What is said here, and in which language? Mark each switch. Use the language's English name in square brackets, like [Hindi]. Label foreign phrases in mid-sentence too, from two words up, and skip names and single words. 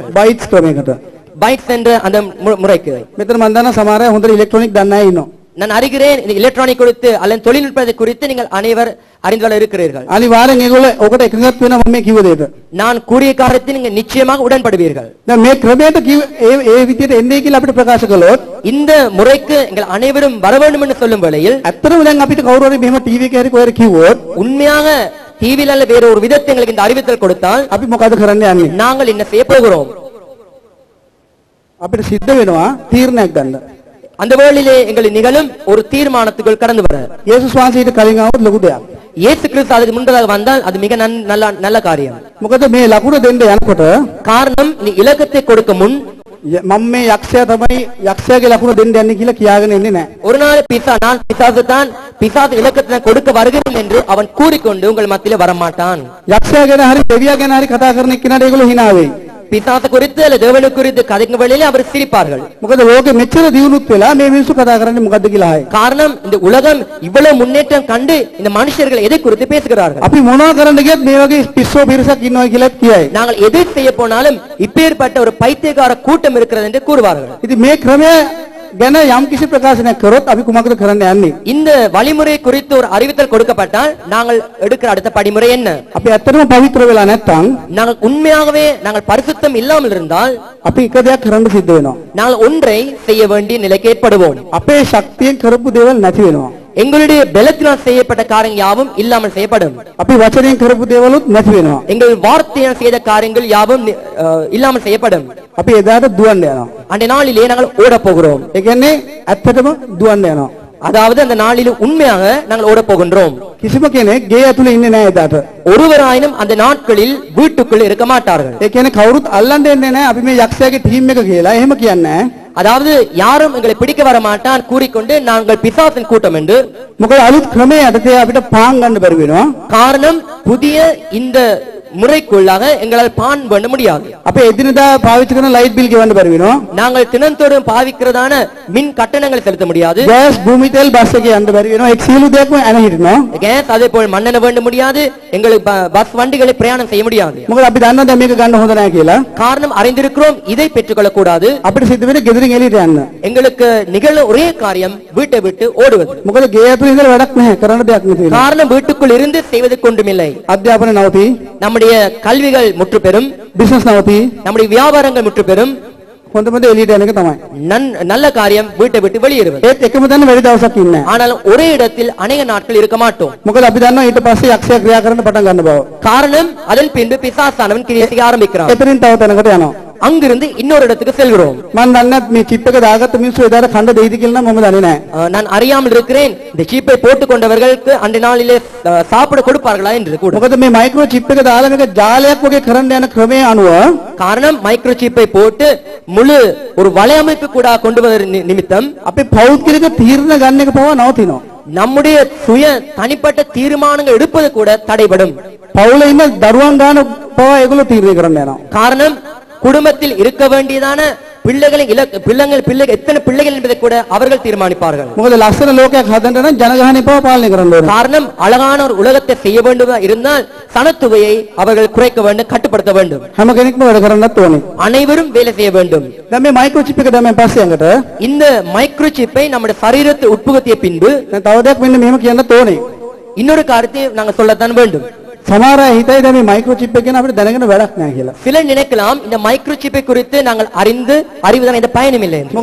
[Sinhala] බයිට්ස් ක්‍රමයකට. [Tamil] பைட்ஸ் என்ற அந்த முறைக்கு. [Sinhala] මෙතන මම දන්නා සමහර අය හොඳට ඉලෙක්ට්‍රොනික දන්නේ නැහැ ඉන්නවා. [Tamil] நான் அறிகிறேன், இந்த எலக்ட்ரானிக் குறித்து அல்லது தொழில்நுட்பத்தை குறித்து நீங்கள் அனைவர் அறிந்தவர்கள் இருக்கிறீர்கள். [Sinhala] අනිවාර්යෙන් ඒගොල්ලෝ ඔකට එකඟත් වෙනවා මම මේ කිව්ව දෙයට. [Tamil] நான் கூறிய காரியத்தை நீங்கள் நிச்சயமாக உடன்படுவீர்கள். [Sinhala] දැන් මේ ක්‍රමයට ඒ විදියට එන්නේ කියලා අපිට ප්‍රකාශ කළොත් [Tamil] இந்த முறைக்கு எங்கள் அனைவரும் வர வேண்டும் என்று சொல்லும் வேளையில் [Sinhala] ඇත්තටම දැන් අපිට කවුරු හරි මෙහෙම ටීවී එකේ හරි කොහෙද කිව්වොත් [Tamil] உண்மையாக டிவில அல்ல வேற ஒரு விதத்தை எங்களுக்கு இந்த அறிவித்தல் கொடுத்தால் [Sinhala] අපි මොකද කරන්න යන්නේ? [Tamil] நாங்கள் என்ன செய்ய போகிறோம்? [Sinhala] අපිට සිද්ධ වෙනවා තීරණයක් ගන්න. [Tamil] அந்த வேளையிலே எங்கள் நிகழும் ஒரு தீர்மானத்துக்குள் கடந்து வர. [Sinhala] යේසුස් වහන්සේට කලින් ආවොත් ලොකු දෙයක්. [Tamil] இயேசு கிறிஸ்து அதுக்கு முன்பதாக வந்தால் அது மிக நல்ல காரியம். [Sinhala] මොකද මේ ලකුණ දෙන්න යනකොට [Tamil] காரணம், நீ இலக்கத்தை கொடுக்க முன் [Sinhala] මම මේ යක්ෂයා තමයි යක්ෂයාගේ ලකුණ දෙන්න යන්නේ කියලා කියාගෙන ඉන්නේ නැහැ. [Tamil] ஒரு நாள் நான் பிசாசு தான் பிசாசு இலக்கத்தை கொடுக்க வருகிறேன் என்று அவன் கூறிக்கொண்டு உங்கள் மத்தியிலே வரமாட்டான். [Sinhala] යක්ෂයා ගැන හරි දෙවියා ගැන හරි කතා කරන එක්කනට ඒගොල්ලෝ hina වෙයි. [Tamil] பிசாசு குறித்து அல்லது தேவனை குறித்து கதைக்கும் வேளையிலே அவர் சிரிப்பார்கள். [Sinhala] මොකද ලෝකෙ මෙච්චර දියුණුත් වෙලා මේ මිනිස්සු කතා කරන්නේ මොකද්ද කියලා ආයේ. [Tamil] காரணம், இந்த உலகம் இவ்வளவு முன்னேற்றம் கண்டு இந்த மனுஷர்கள் எதை குறித்து பேசுகிறார்கள்? [Sinhala] අපි මොනවා කරන්න ගියත් මේ වගේ පිස්සෝ පිරිසක් ඉන්නවා කියලා කියයි. [Tamil] நாங்கள் எதை செய்ய போனாலும் இப்பேற்பட்ட ஒரு பைத்தியக்கார கூட்டம் இருக்கிறது என்று கூறுவார்கள். [Sinhala] ඉතින් මේ ක්‍රමය ගැන යම් කිසි ප්‍රකාශනයක් කරොත් අපි කුමක්ද කරන්න යන්නේ? [Tamil] இந்த வழிமுறை குறித்து ஒரு அறிவித்தல் கொடுக்கப்பட்டால் நாங்கள் எடுக்கிற அடுத்த படிமுறை என்ன? [Sinhala] අපි ඇත්තටම පවිත්‍ර වෙලා නැත්නම් [Tamil] நாங்கள் உண்மையாகவே நாங்கள் பரிசுத்தம் இல்லாமல் இருந்தால் [Sinhala] අපි එක දෙයක් කරන්න සිද්ධ වෙනවා. [Tamil] நாங்கள் ஒன்றை செய்ய வேண்டிய நிலைக்கு ஏற்படுவோம். [Sinhala] අපේ ශක්තියෙන් කරපු දේවල් නැති වෙනවා. [Tamil] எங்களுடைய பலத்தினால் செய்யப்பட்ட காரியங்கள் யாவும் இல்லாமல் செய்யப்படும். [Sinhala] අපි වචනයෙන් කරපු දේවලුත් නැති වෙනවා. [Tamil] எங்கள் வார்த்தையால் செய்த காரியங்கள் யாவும் இல்லாமல் செய்யப்படும். [Sinhala] අපි එදාට දුවන්න යනවා. [Tamil] அன்றைய நாளிலே நாங்கள் ஓட போகிறோம். [Sinhala] ඒ කියන්නේ ඇත්තටම දුවන්න යනවා. [Tamil] அதாவது அந்த நாளில் உண்மையாக நாங்கள் ஓட போகின்றோம். [Sinhala] කිසිම කෙනෙක් ගේ ඇතුලේ ඉන්නේ නැහැ එදාට. [Tamil] ஒருவராயினும் அந்த நாட்களில் வீட்டுக்குள் இருக்க மாட்டார்கள். [Sinhala] ඒ කියන්නේ කවුරුත් අල්ලන්න එන්නේ නැහැ අපි මේ යක්ෂයාගේ ටීම් එක කියලා. එහෙම කියන්නේ නැහැ. [Tamil] அதாவது யாரும் எங்களை பிடிக்க வர மாட்டான் கூறிக்கொண்டு நாங்கள் பிசாசின் கூட்டம் என்று. [Sinhala] මොකද අලුත් ක්‍රමයේ යටතේ අපිට පාන් ගන්න බැරි වෙනවා. [Tamil] காரணம், புதிய இந்த முறைக்குள்ளாக எங்களால் பான் பண்ண முடியாது. [Sinhala] අපේ එදිනදා පාවිච්චි කරන [English] light bill [Sinhala] ගෙවන්න බැරි වෙනවා. [Tamil] நாங்கள் தினந்தோறும் பாவிக்கிறதான மின் கட்டணங்களை செலுத்த முடியாது. [Sinhala] ගෑස් භූමි තෙල් බස් එකේ යන්න බැරි වෙනවා. ඒක සියලු දේක්ම ඇන හිටිනවා. [Tamil] கேஸ் அதே போல் மண்ணெண்ணெய் வேண்ட முடியாது. எங்களுக்கு பஸ் வண்டிகளை பிரயாணம் செய்ய முடியாது. [Sinhala] මොකද අපි දන්නවා දැන් මේක ගන්න හොඳ නැහැ කියලා. [Tamil] காரணம், அறிந்திருக்கிறோம் இதை பெற்றுக்கொள்ள கூடாது. [Sinhala] අපිට සිද්ධ වෙන්නේ ගෙදරින් එළියට යන්න. [Tamil] எங்களுக்கு நிகழ ஒரே காரியம் வீட்டை விட்டு ஓடுவது. [Sinhala] මොකද ගේ ඇතුලේ ඉඳලා වැඩක් නැහැ. කරන්න දෙයක් නැති වෙනවා. [Tamil] காரணம், வீட்டுக்குள் இருந்து செய்வதற்கு ஒன்றுமில்லை. [Sinhala] අධ්‍යාපනය නවතී. [Tamil] நம்முடைய கல்விகள் முற்று பெறும். [Sinhala] බිස්නස් නවතී. [Tamil] நம்முடைய வியாபாரங்கள் முற்று பெறும். [Sinhala] හොඳම දේ එළියට යන එක තමයි. [Tamil] நல்ல காரியம் வீட்டை விட்டு வெளியேறுவது. [Sinhala] ඒත් එකම තැන වැඩි දවසක් ඉන්නේ නැහැ. [Tamil] ஆனால் ஒரே இடத்தில் அநேக நாட்கள் இருக்க மாட்டோம். [Sinhala] මොකද අපි දන්නවා ඊට පස්සේ යක්ෂයා ක්‍රියා කරන්න පටන් ගන්න බව. [Tamil] காரணம், அதன் பின்பு பிசாசானவன் கிரியை செய்ய ஆரம்பிக்கிறான். [Sinhala] එතනින් තව තැනකට යනවා. [Tamil] அங்கிருந்து இன்னொரு இடத்துக்கு செல்கிறோம். [Sinhala] මම දන්නේ මේ චිප් එක දාගත්ත මිනිස්සු එදාට කන්න දෙයිද කියලා නම් මම දන්නේ නැහැ. [Tamil] நான் அறியாமல் இருக்கிறேன், இந்த சீப்பை போட்டுக் கொண்டவர்களுக்கு அன்றைய நாளிலே சாப்பிட கொடுப்பார்களா என்று கூட. [Sinhala] මොකද මේ [English] micro chip [Sinhala] එක දාලා මේක ජාලයක් වගේ කරන්න යන ක්‍රමයේ අනුව [Tamil] காரணம், [English] micro chip [Tamil] போட்டு முழு ஒரு வலையமைப்பு கூட கொண்டு வர நிமித்தம் [Sinhala] අපේ පෞද්ගලික තීරණ ගන්න එක පවා නවතිනවා. [Tamil] நம்முடைய சுய தனிப்பட்ட தீர்மானங்கள் எடுப்பது கூட தடைபடும். [Sinhala] පවුලේ ඉන්න දරුවන් ගන්න පවා ඒගොල්ලෝ තීරණය කරන්න යනවා. [Tamil] காரணம், குடும்பத்தில் இருக்க வேண்டியதான பிள்ளைகள் எத்தனை பிள்ளைகள் என்பதை கூட அவர்கள் தீர்மானிப்பார்கள். [Sinhala] මොකද ලස්සන ලෝකයක් හදන්න නම් ජනගහනය පවා පාලනය කරන්න ඕනේ. [Tamil] காரணம், அழகான ஒரு உலகத்தை செய்ய வேண்டும் இருந்தால் சனத்தொகையை அவர்கள் குறைக்க வேண்டும், கட்டுப்படுத்த வேண்டும். [Sinhala] හැම කෙනෙක්ම වැඩ කරන්නත් ඕනේ. [Tamil] அனைவரும் வேலை செய்ய வேண்டும். [Sinhala] දැන් මේ [English] micro chip [Sinhala] එක දැම්මෙන් පස්සේ අඟට [Tamil] இந்த [English] micro chip [Tamil] நம்முடைய சரீரத்தை உட்புகுத்திய பின்பு [Sinhala] දැන් තව දෙයක් මෙන්න මෙහෙම කියන්නත් ඕනේ. [Tamil] இன்னொரு காரியத்தை நாங்கள் சொல்லத்தான் வேண்டும். [Sinhala] සමහර අය හිතයි දැන් මේ මයික්‍රොචිප් එක ගැන අපිට දැනගෙන වැඩක් නැහැ කියලා. [Tamil] சிலர் நினைக்கலாம் இந்த மைக்ரோசிப்பை குறித்து நாங்கள் அறிவதன் இந்த பயனும் இல்லை என்று.